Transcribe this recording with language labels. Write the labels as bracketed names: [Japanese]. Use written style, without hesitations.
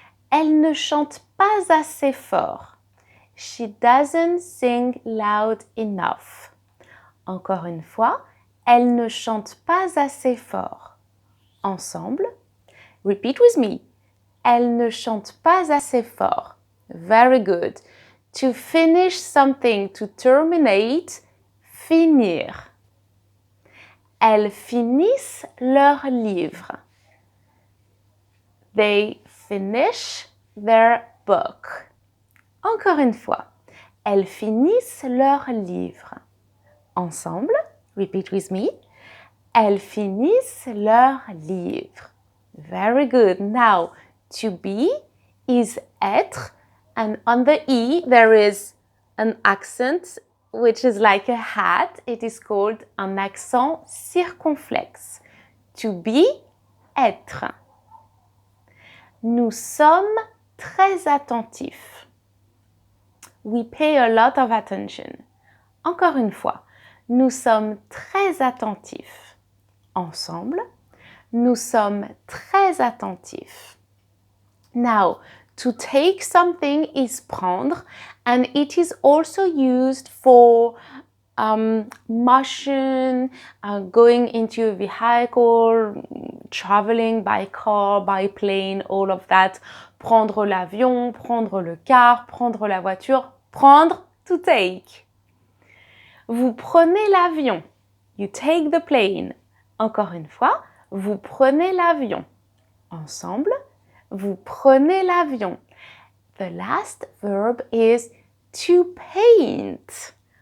[French] Elle ne chante pas assez fort. [English] She doesn't sing loud enough. [French] Encore une fois, elle ne chante pas assez fort. Ensemble, [English] repeat with me. [French] Elle ne chante pas assez fort. [English] Very good. To finish something, to terminate, finir. [French] Elles finissent leur livre. [English] They finish their book. [French] Encore une fois. Elles finissent leur livre. Ensemble, [English] repeat with me. [French] Elles finissent leur livre. [English] Very good. Now, to be is être, and on the E there is an accent which is like a hat. It is called un accent circonflexe. To be, [French] être. Nous sommes très attentifs. [English] We pay a lot of attention. [French] Encore une fois. Nous sommes très attentifs. Ensemble, nous sommes très attentifs. [English] Now, to take something is prendre, and it is also used for motion, going into a vehicle, traveling by car, by plane, all of that. [French] Prendre l'avion, prendre le car, prendre la voiture. Prendre, [English] to take. [French] Vous prenez l'avion. [English] You take the plane. [French] Encore une fois, vous prenez l'avion. Ensemble, vous prenez l'avion. [English] The last verb is to paint.